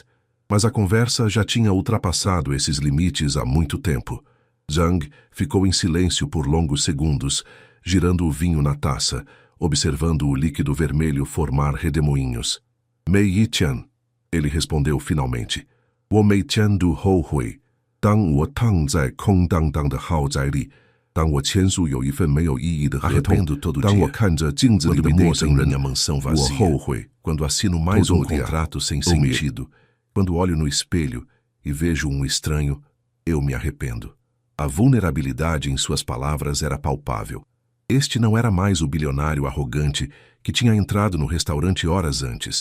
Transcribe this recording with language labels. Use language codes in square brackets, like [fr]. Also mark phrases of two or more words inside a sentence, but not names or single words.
[pt] Mas a conversa já tinha ultrapassado esses limites há muito tempo. Zhang ficou em silêncio por longos segundos, girando o vinho na taça, observando o líquido vermelho formar redemoinhos. Mei Yiqian, ele respondeu finalmente. [zh] 我每天都后悔. 当我躺在空荡荡的豪宅里，当我签署有一份没有意义的合同，当我看着镜子里的陌生人，我后悔 [pt] quando assino mais um contrato sem sentido. Quando olho no espelho e vejo um estranho, eu me arrependo. A vulnerabilidade em suas palavras era palpável. Este não era mais o bilionário arrogante que tinha entrado no restaurante horas antes.